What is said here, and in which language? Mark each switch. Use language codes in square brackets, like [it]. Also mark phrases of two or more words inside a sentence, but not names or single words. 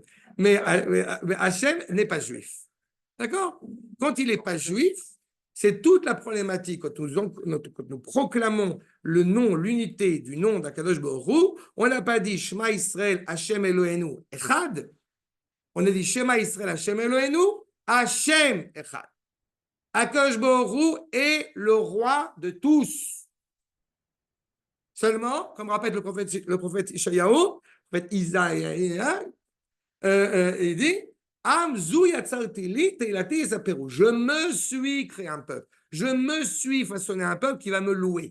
[fr] Mais Hachem n'est pas juif. D'accord? Quand il n'est pas juif, c'est toute la problématique. Quand nous proclamons le nom, l'unité du nom d' [he] הקדוש ברוך הוא, [fr] on n'a pas dit [he] שמע ישראל, השם אלהינו, אחד. [fr] On a dit [he] שמע ישראל, השם אלהינו, השם אחד. הקדוש ברוך הוא [fr] est le roi de tous. Seulement, comme rappelle le prophète Ishayahu, le prophète Isaïe, il dit je me suis créé un peuple, je me suis façonné un peuple qui va me louer.